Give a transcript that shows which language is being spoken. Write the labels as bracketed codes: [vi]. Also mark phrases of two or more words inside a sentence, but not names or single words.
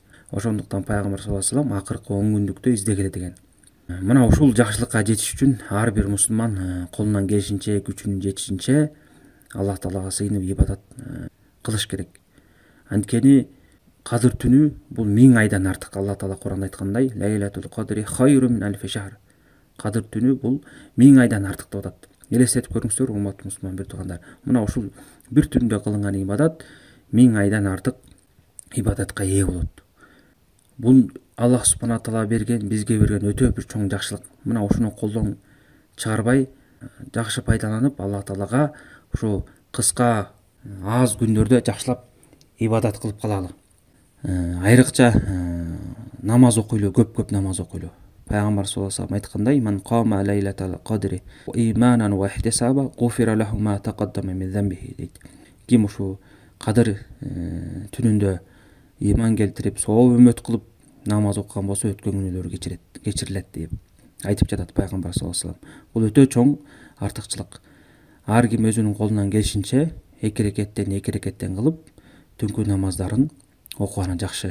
[ky] Ошондуктан Пайгамбар [ar] صلى الله عليه وسلم [ky] акыркы 10 күндүктө издегиле деген. Мына ушул жакшылыкка жетиш үчүн ар бир мусулман колунан келишинче, күчүнүн жетишинче Аллах таалага сыйынып ибадат кылыш керек. Анткени кадыр түнү бул 1000 айдан артык. Алла таала Куранда айткандай, [ar] ليلة القدر خير من ألف شهر. [ky] Кадыр түнү бул 1000 айдан артык деп атат. Элестетип көрүңүздөр, урматтуу мусулман бир туугандар. Мына ушул бир түндө кылынган ибадат 1000 айдан артык ибадатка ээ болот. Бул Аллах [ar] سبحانه تعالى [ky] бизге берген өтө бир чоң жакшылык. Мына ушуну колдон чыгарбай, жакшы пайдаланып, Алла таалага ушу кыска аз күндөрдө жакшылап ибадат кылып калалы. Айрыкча намаз окуйлу, көп намаз окуйлу. Пайгамбар [ar] صلى الله عليه وسلم [ky] айткандай, [ar] "من قام ليلة القدر إيمانا واحتسابا غفر له ما تقدم من ذنبه" [ky] дейт. Ким ушу кадыр түнүндө иман келтирип, сооп өмөт кылып намаз окуган болсо, өткөн күнөөлөрү кечирилет деп айтып жатат Пайгамбар [ar] صلى الله عليه وسلم. [ky] Бул өтө чоң артыкчылык. Ар ким өзүнүн колунан келишинче 2 рекеттен кылып, түнкү намаздарын окуганы жакшы.